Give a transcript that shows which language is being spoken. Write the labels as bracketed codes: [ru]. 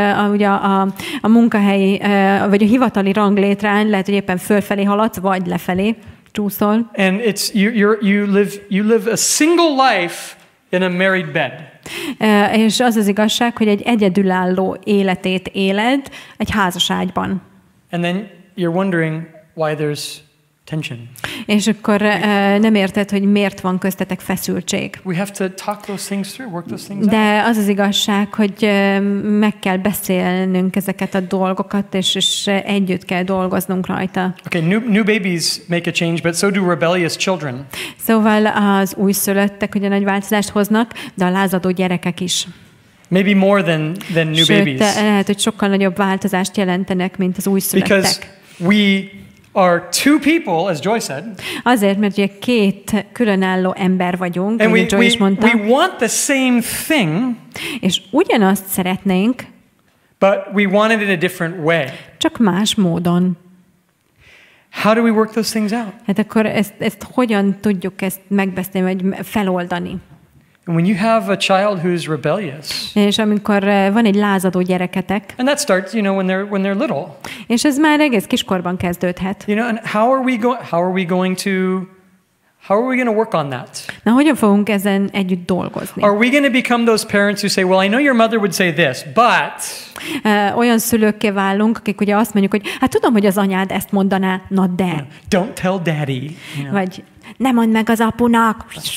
[hu] Ugye a munkahelyi, vagy a hivatali ranglétrán lehet, hogy éppen fölfelé haladsz, vagy lefelé csúszol. [en] And it's you live a single life in a married bed. [hu] És az az igazság, hogy egy egyedülálló életét éled egy házaságyban. [en] And then you're wondering why there's tension. [hu] És akkor nem érted, hogy miért van köztetek feszültség. [en] We have to talk those things through, work those things out. [hu] De az az igazság, hogy meg kell beszélnünk ezeket a dolgokat, és együtt kell dolgoznunk rajta. [en] Okay, new babies make a change, but so do rebellious children. [hu] Szóval az újszülöttek ugye nagy változást hoznak, de a lázadó gyerekek is. [en] Maybe more than new babies. [hu] Lehet, hogy sokkal nagyobb változást jelentenek, mint az újszülöttek. [en] Because we are two people, as Joy said. [hu] Azért, mert ugye két különálló ember vagyunk, [en] and [hu] Joy is mondta. [en] We want the same thing. [hu] És ugyanazt szeretnénk, [en] but we want it in a different way. [hu] Csak más módon. [en] How do we work those things out? [hu] Hát akkor ezt hogyan tudjuk ezt megbeszélni, vagy feloldani? [en] And when you have a child who's rebellious. [hu] És amikor van egy lázadó gyereketek. [en] And that starts, you know, when they're little. [hu] És ez már egész kiskorban kezdődhet. [en] You know, and how are we going to work on that? [hu] Na, hogyan fogunk ezen együtt dolgozni? [en] Are we going to become those parents who say, well, I know your mother would say this, but [hu] olyan szülőkké válunk, akik ugye azt mondjuk, hogy hát tudom, hogy az anyád ezt mondaná, na de. [en] Don't tell daddy. You know? [hu] Vagy ne mondd meg az apunak.